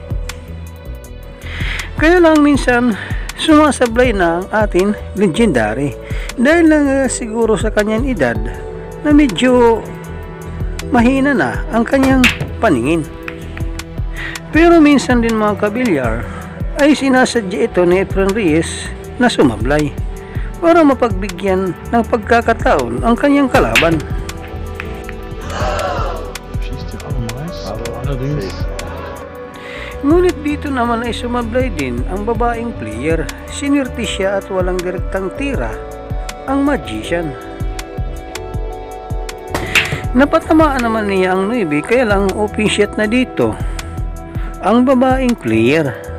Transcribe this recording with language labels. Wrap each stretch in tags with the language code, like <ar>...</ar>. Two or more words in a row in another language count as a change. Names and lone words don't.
<tl>Kaya lang minsan sumasablay na ang ating legendary dahil lang siguro sa kanyang edad na medyo mahina na ang kanyang paningin. Pero minsan din mga kabilyar ay sinasadya ito ni Efren Reyes na sumablay para mapagbigyan ng pagkakataon ang kanyang kalaban.</tl> <de>Schießt hier aber meist. Allerdings.</de> <tl>Ngunit dito naman ay sumablay din ang babaeng player. Sinirti siya at walang direktang tira ang magician. Napatamaan naman niya ang 9 kaya lang open shot na dito ang babaeng player.</tl>